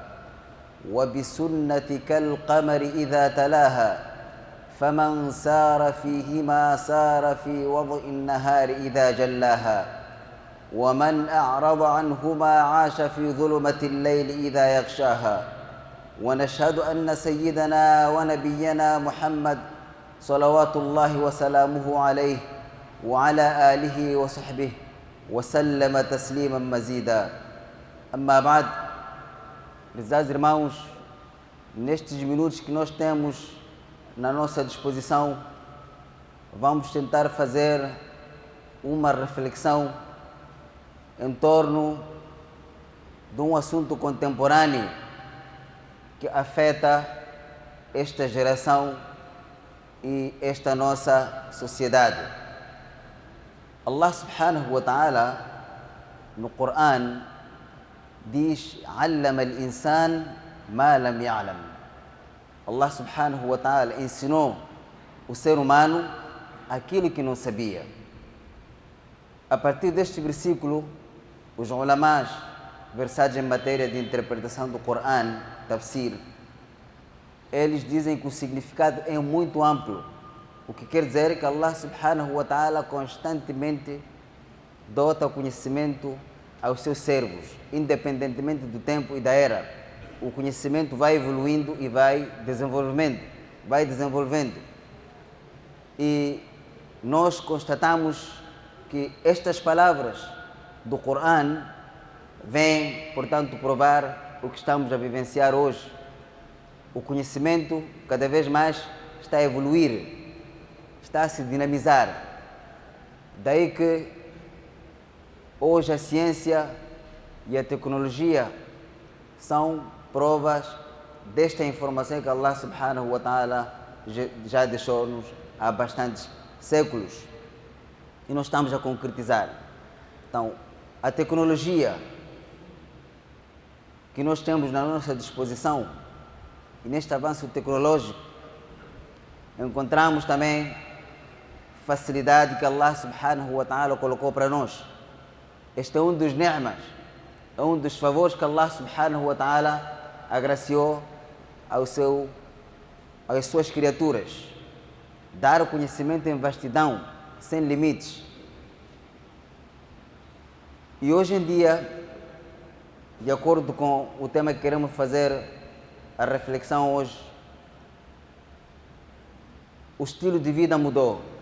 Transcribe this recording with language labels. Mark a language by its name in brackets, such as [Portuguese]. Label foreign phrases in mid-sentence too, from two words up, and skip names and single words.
[Arabic] وبسنة كالقمر إذا تلاها فمن سار فيهما سار في وضع النهار إذا جلاها ومن أعرض عنهما عاش في ظلمة الليل إذا يغشاها ونشهد أن سيدنا ونبينا محمد صلوات الله وسلامه عليه وعلى آله وصحبه وسلم تسليما مزيدا. أما بعد, [Portuguese] prezados irmãos, nestes minutos que nós temos na nossa disposição, vamos tentar fazer uma reflexão em torno de um assunto contemporâneo que afeta esta geração e esta nossa sociedade. [Arabic] الله سبحانه وتعالى [Portuguese] no Coran diz: [Arabic] "علم الإنسان ما لم يعلم." الله سبحانه وتعالى [Portuguese] ensinou o ser humano aquilo que não sabia. A partir deste versículo, os ulamás versados em matéria de interpretação do Coran, tafsir, eles dizem que o significado é muito amplo. O que quer dizer que [Arabic] الله سبحانه وتعالى [Portuguese] constantemente dota conhecimento aos seus servos, independentemente do tempo e da era. O conhecimento vai evoluindo e vai desenvolvendo. E nós constatamos que estas palavras do Coran vêm, portanto, provar o que estamos a vivenciar hoje. O conhecimento cada vez mais está a evoluir, está a se dinamizar. Daí que hoje a ciência e a tecnologia são provas desta informação que [Arabic] الله سبحانه وتعالى [Portuguese] já deixou-nos há bastantes séculos e nós estamos a concretizar. Então, a tecnologia que nós temos na nossa disposição, e neste avanço tecnológico encontramos também facilidade que [Arabic] الله سبحانه وتعالى [Portuguese] colocou para nós. Este é um dos ni'mas, é um dos favores que [Arabic] الله سبحانه وتعالى [Portuguese] agraciou às suas criaturas. Dar o conhecimento em vastidão, sem limites. E hoje em dia, de acordo com o tema que queremos fazer a reflexão hoje, o estilo de vida mudou.